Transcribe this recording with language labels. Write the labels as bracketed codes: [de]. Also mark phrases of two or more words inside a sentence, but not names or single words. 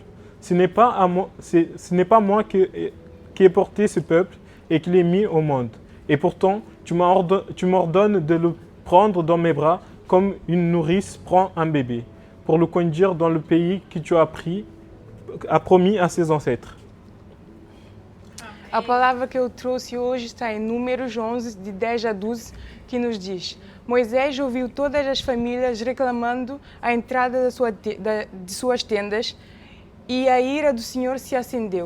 [fr] Ce n'est pas moi qui ai porté ce peuple et qui l'ai mis au monde. Et pourtant, tu m'ordonnes de le prendre dans mes bras comme une nourrice prend un bébé, pour le conduire dans le pays que tu as promis à ses ancêtres. » [pt] A palavra que eu trouxe hoje está em Números 11, de 10 a 12, que nos diz: Moisés ouviu todas as famílias reclamando a entrada de suas tendas e a ira do Senhor se acendeu.